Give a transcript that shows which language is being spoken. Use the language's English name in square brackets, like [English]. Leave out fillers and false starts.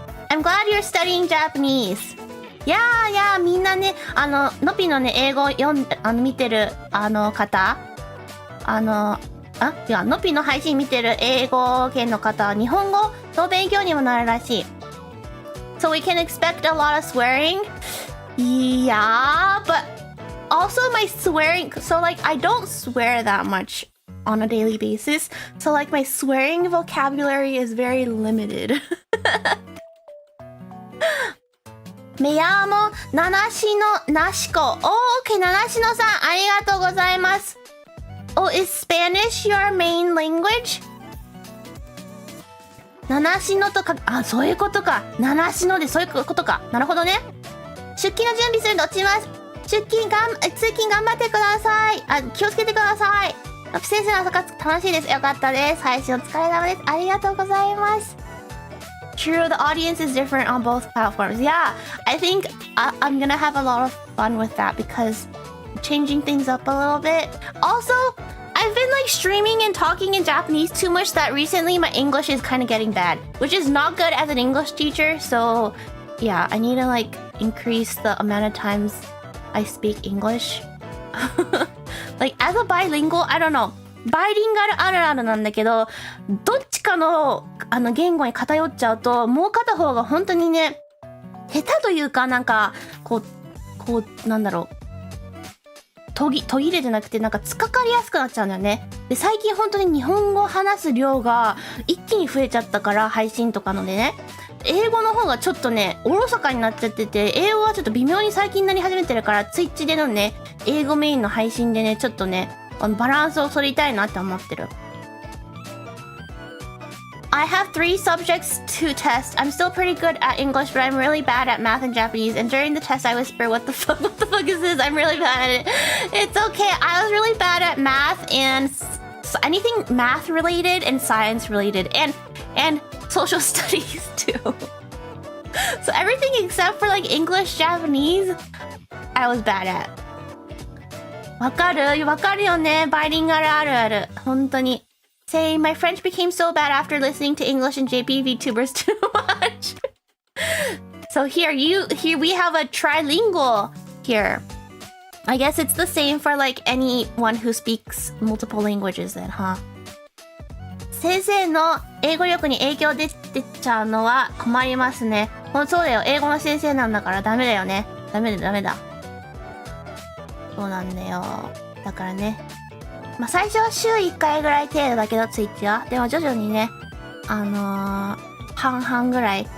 [English] I'm glad you're studying Japanese. [Japanese] いやみんなね、のぴのね、英語見てる方、のぴの配信見てる英語圏の方は日本語の勉強にもなるらしい。 [English] So we can expect a lot of swearing? Yeah, but also my swearing, so like I don't swear that much on a daily basis. So like my swearing vocabulary is very limited. [Japanese] めやもななしのなしこ。OK、ななしのさんありがとうございます。 Oh, is Spanish your main language? ななしのとか、そういうことか。ななしのでそういうことか。なるほどね。出勤の準備するんで落ちます。通勤頑張ってください。気をつけてください。先生の朝活楽しいです。よかったです。配信お疲れ様です。ありがとうございます。 [English] True, the audience is different on both platforms. Yeah, I think I'm gonna have a lot of fun with that because changing things up a little bit. Also, I've been like streaming and talking in Japanese too much that recently my English is kind of getting bad, which is not good as an English teacher. So yeah, I need to like increase the amount of times I speak English. Like as a bilingual, I don't know. [Japanese] バイリンガルあるあるなんだけど、どっちかの言語に偏っちゃうと、もう片方が本当にね、下手というかなんかこうなんだろう、途切れじゃなくてなんか突っかかりやすくなっちゃうんだよね。で最近本当に日本語を話す量が一気に増えちゃったから配信とかのでね。英語の方がちょっとねおろそかになっちゃってて、英語はちょっと微妙に最近なり始めてるから、ツイッチでのね英語メインの配信でねちょっとねバランスを取りたいなって思ってる。 [English] I have 3 subjects to test. I'm still pretty good at English, but I'm really bad at math and Japanese. And during the test, I whisper, what the fuck is this? I'm really bad at it. It's okay. I was really bad at math and anything math related and science related and social studies too. So everything except for like English, Japanese, I was bad at. [Japanese] わかるよね。バイリンガルあるある。本当に。 [English] Say, my French became so bad after listening to English and JP VTubers too much. So here we have a trilingual here. I guess it's the same for like anyone who speaks multiple languages then, huh? [Japanese] 先生の英語力に影響出てちゃうのは困りますね。そうだよ。英語の先生なんだからダメだよね。ダメだ。そうなんだよ。だからね。まあ最初は週1回ぐらい程度だけど、ツイッチは。でも徐々にね、半々ぐらい。